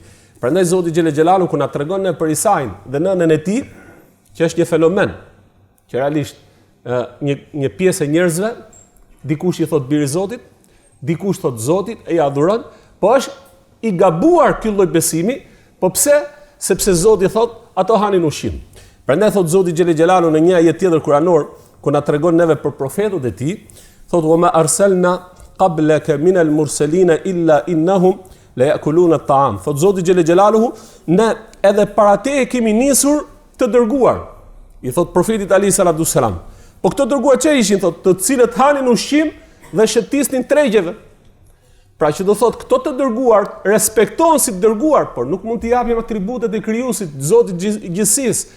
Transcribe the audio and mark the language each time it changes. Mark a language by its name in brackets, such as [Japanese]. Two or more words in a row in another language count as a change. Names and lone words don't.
[Albanian] Prandaj Zoti [Arabic] جل جلاله [Albanian] kur na tregon ne për Isain dhe nënën e tij, që është një fenomen, që realisht një pjesë e njerëzve, dikush i thot biri i Zotit, dikush thot Zotit e i adhuron, po është i gabuar ky lloj besimi, po pse? Sepse Zoti thot ato hanin ushqim. Prandaj thot Zoti [Arabic] جل جلاله [Albanian] në një ajet tjetër kuranor, ku na tregon neve për profetët e tij, thot [Arabic] وما أرسلنا قبلك من المرسلين إلا إنهم لا يأكلون الطعام. [Albanian] Thot Zoti [Arabic] جل جلاله, [Albanian] ne edhe para te e kemi nisur të dërguar. I thot profetit Ali [Arabic] صلى الله عليه وسلم. [Albanian] Po këto dërguar që ishin, thot, të cilët hanin ushqim dhe shëtisnin tregjeve. Pra që do thot, këto të dërguar respektohen si të dërguar, por nuk mund t'i japim atributet e krijuesit, Zotit gjithësisë.